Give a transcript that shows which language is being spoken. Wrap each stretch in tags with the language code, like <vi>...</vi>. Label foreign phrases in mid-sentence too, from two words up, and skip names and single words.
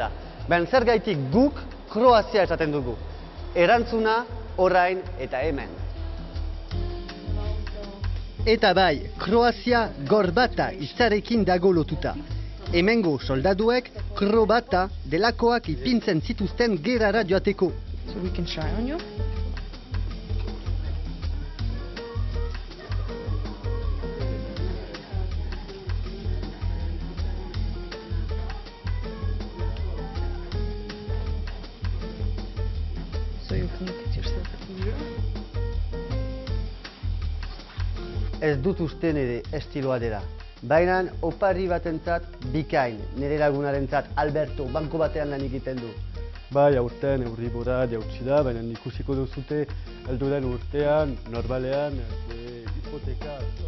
<eu>Ben zergaitik guk Kroazia esaten dugu. Erantzuna orain eta hemen. Eta bai, Kroazia gorbata hitzarekin dago lotuta. Hemengo soldaduek krobata delakoak ipintzen zituzten gerara joateko.</eu> <en>So we can try on you. So you can look at yourself in the mirror.</en> <eu>Ez dut uste nire estiloa dela. Baina opari batentzat bikain, nire lagunarentzat Alberto banko batean lan egiten du. Bai, aurten Euribora jautsi da, baina ikusiko duzute heldu den urtean, normalean, hipoteka...</eu>